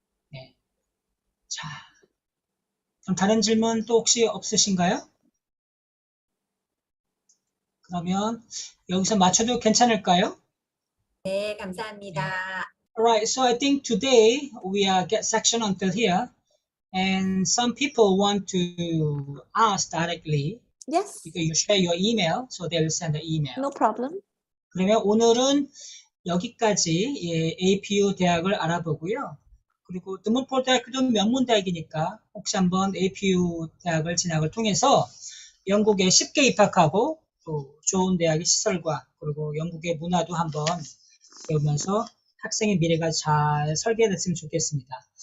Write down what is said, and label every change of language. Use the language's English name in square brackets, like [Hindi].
[Korean] 네. 자, 그럼 다른 질문 또 혹시 없으신가요? 그러면 여기서 맞춰도 괜찮을까요? 네, 감사합니다. [English] Alright, so I think today we get section until here, and some people want to ask directly. Yes. You share your email, so they will send the email. No problem. [Korean] 그러면 오늘은 여기까지 APU 대학을 알아보고요. 그리고 드몬포르 대학도 명문 대학이니까 혹시 한번 APU 대학을 진학을 통해서 영국에 쉽게 입학하고 또 좋은 대학의 시설과 그리고 영국의 문화도 한번 배우면서 학생의 미래가 잘 설계됐으면 좋겠습니다.